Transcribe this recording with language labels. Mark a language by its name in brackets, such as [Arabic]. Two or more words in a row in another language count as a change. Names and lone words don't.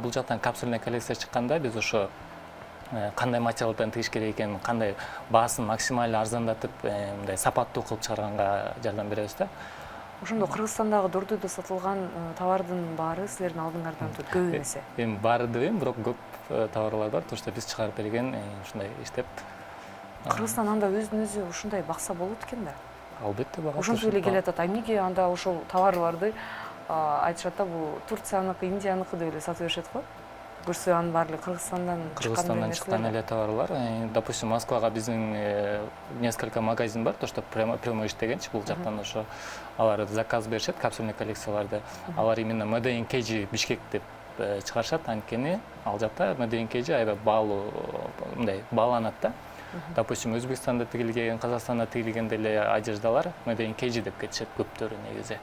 [Kyrgyz] Бул жактан капсульный коллекция чыкканда биз ошо кандай материалдан тигиш керек экенин, кандай баасын максимально арзандатып, мындай сапаттуу кылып чыгарганга жардам беребиз да. Ошондо Кыргызстандагы дордойдо сатылган товардын баары силердин алдыңардан өтөт, көп эмесе? Эми баары деп бирок көп товарлар бар, [Russian] то что [Kyrgyz] биз чыгарып берген, ушундай иштеп. Кыргызстан анда өзүн өзү ушундай бакса болот экен да. Албетте багат. Ошентип эле келатат. Эмнеге анда ошол товарларды айтышат да, бул Турцияныкы, Индияныкы деп эле сатып беришет го? Көрсө анын баары эле Кыргызстандан чыккан эле товарлар. Допустим, Москвага биздин несколько магазин бар, [Russian] то что прямо [Kyrgyz] иштегенчи бул жактан ошо алар заказ беришет, капсульный коллекцияларды. Алар именно [English] Made in KG [Kyrgyz] Бишкек деп чыгарышат, анткени ал жакта [English] Made in KG [Kyrgyz] аябай баалуу, мындай бааланат да. Допустим, Өзбекстанда тигилген, Казакстанда тигилген деле одеждалар [English] Made in KG [Kyrgyz] деп кетишет көптөрү негизи.